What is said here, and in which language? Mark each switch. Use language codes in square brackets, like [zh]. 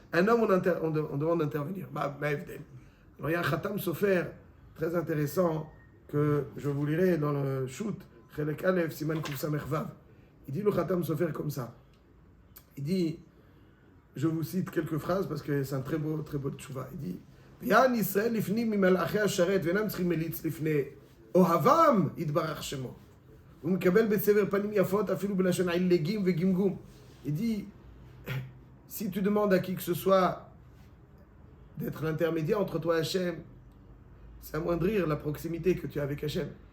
[fr] Un homme, on demande d'intervenir. Alors il y a un Khatam Sofer très intéressant que je vous lirai dans le shoot. Chelek Aleph, Siman Kuf Samech Vav. Il dit le Khatam Sofer comme ça. Il dit... Je vous cite quelques phrases parce que c'est un très beau tchouva. Il dit [he] יען ישראל לפנים ממלאכי השרת ואינם צריכים מליץ לפני אוהבם יתברך שמו. הוא מקבל בסבר פנים יפות אפילו בלשון עילגים וגמגום. [fr] Il dit, si tu demandes à qui que ce soit d'être l'intermédiaire entre toi et Hachem, c'est amoindrir la proximité que tu as avec Hachem.